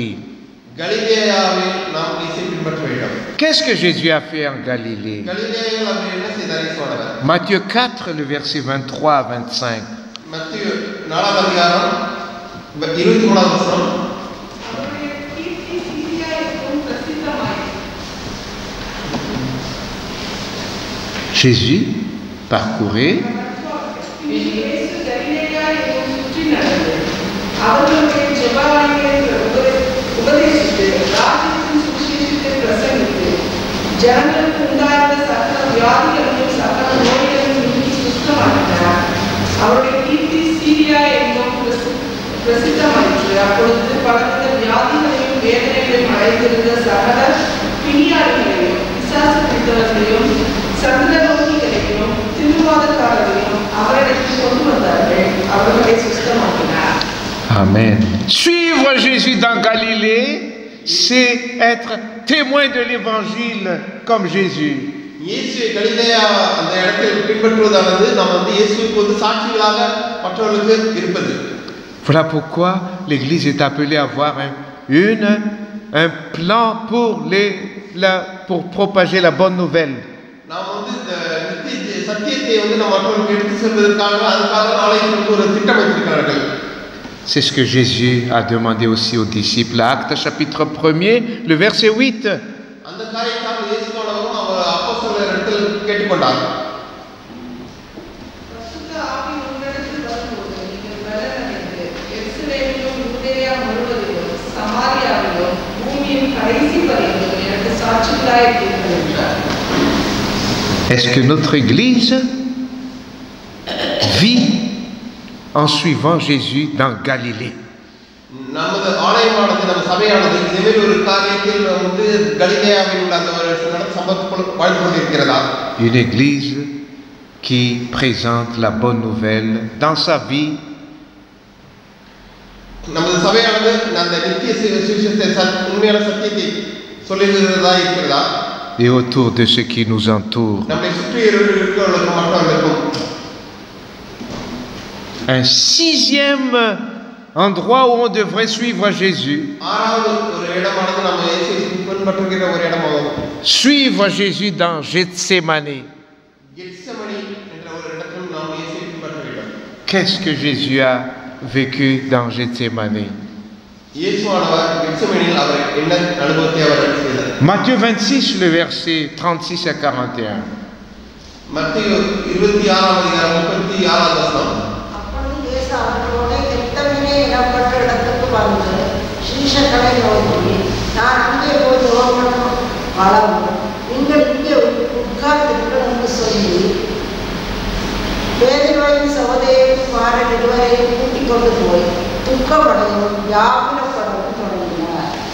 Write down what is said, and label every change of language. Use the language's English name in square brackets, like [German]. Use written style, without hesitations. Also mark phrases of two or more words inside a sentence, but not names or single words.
[Tamil] கலிலேயாவில் நாம் இயேசுவை பின்பற்ற வேண்டும். [French] Qu'est-ce que Jésus a fait en Galilée? [Tamil] கலிலேயாவில் அவர் என்ன செய்தார் இயேசுவானவர்? [French] Matthieu 4, le verset 23 à 25. [Tamil] மத்தேயு 4ஆம் அதிகாரம் 23ஆம் வசனம். அவருடைய கீர்த்தி சிறியாயிருக்கும் பிரசித்தமாயிற்று. [French] Jésus parcourait [Tamil] இயேசு கலிலேயா எங்கும் சுற்றி நடந்து அவர்களுடைய ஜெபாலயங்களை உபதேசித்து ராஜ்யத்தின் சுவிசேஷத்தை பிரசங்கித்து ஜனங்களுக்கு உண்டாயிருந்த சகல வியாதிகளையும் சகல நோய்களையும் நீக்கி சுத்தமாக்கினார். அவருடைய கீர்த்தி சீரியா எங்கும் பிரசித்தமாயிற்று. அப்பொழுது பலவித வியாதிகளையும் வேதனைகளையும் அடைந்திருந்த சகல பிணியாளிகளையும் பிசாசு பிடித்தவர்களையும் சந்திர நோக்கிகளையும் திருவாதக்காரர்களையும் அவரிடத்தில் கொண்டு வந்தார்கள். அவர்களை சுத்தமாக்கினார். Amen. [French] Suivre Jésus dans Galilée, c'est être témoin de l'évangile comme Jésus. [Tamil] இயேசுவை கலிலேயா அந்த இடத்தில் பின்பற்றுவதானது நாம் இயேசுவுக்கு சாட்சிகளாக மற்றவர்களுக்கு இருப்பது. [French] Voilà pourquoi l'Église est appelée à avoir un plan pour propager la bonne nouvelle. [Tamil] நாம் இந்த சத்தியத்தை நாம் மற்றவர்களுக்கு எடுத்து செல்வதற்காக அதுக்காக நாளைக்கு ஒரு திட்டம் வைத்திருக்கிறார்கள். [French] C'est ce que Jésus a demandé aussi aux disciples. Actes chapitre 1er, le verset 8. [Tamil] அந்த காரியத்தால் இயேசுவானவரும் அவர் அப்போஸ்தலரிடத்தில் கேட்டுக்கொண்டார். பரிசுத்த ஆவி உங்களிடத்தில் வரும்போது நீங்கள் பலனடைந்து எருசலேமிலும் யூதேயா முழுவதிலும் சமாரியாவிலும் பூமியின் கடைசி வரையிலும் எனக்கு சாட்சிகளாயிருப்பீர்கள் என்றார். [French] Est-ce que notre Église vit en suivant Jésus dans Galilée? [Tamil] நமது ஆலயமானது நம்ம சபையானது இதே ஒரு காரியத்தில் கலிலேயாவில் உள்ள அந்த ஒரு சம்பவத்துக்குள் வாழ்ந்து கொண்டிருக்கிறதா? [French] Une Église qui présente la bonne nouvelle dans sa vie [Tamil] நமது சபையானது அந்த நித்திய சுவிசேஷத்தை உண்மையான சத்தியத்தை சொல்லுகிறதா இருக்கிறதா? [French] Et autour de ceux qui nous entourent. [Tamil] நம்மை சுற்றி இருக்கிறவர்களுக்கு மற்றவர்களுக்கும். [French] Un sixième endroit où on devrait suivre Jésus. [Tamil] ஆறாவது ஒரு இடமானது நம்ம இயேசுவை பின்பற்றுகிற ஒரு இடமாகும். [French] Suivre Jésus dans Gethsémani. [Tamil] கெத்செமனி என்ற ஒரு இடத்தில் நாம் இயேசுவை பின்பற்ற வேண்டும். [French] Qu'est-ce que Jésus a vécu dans Gethsémani? [Tamil] இயேசுவானவர் கெத்செமனியில் அவர் என்ன அனுபவத்தை அவர் செய்தார்? [French] Matthieu 26, le verset 36 à 41. [Tamil] மத்தேயு 26ஆம் அதிகாரம் 36ஆம் வசனம். அப்பொழுது இயேசு அவர்களோட கெத்செமனே எனப்பட்ட இடத்துக்கு வந்து சீஷர்களை நோக்கி, நான் அங்கே போய் ஜெபம் பண்ணும் அளவு நீங்கள் இங்கே உட்கார்ந்திருங்கள் என்று சொல்லி பேதுருவையும் சகோதரியின் குமாரன் இருவரையும் கூட்டிக் கொண்டு போய் துக்கமடையும் வியாகுலப்படவும் தொடங்கினார்.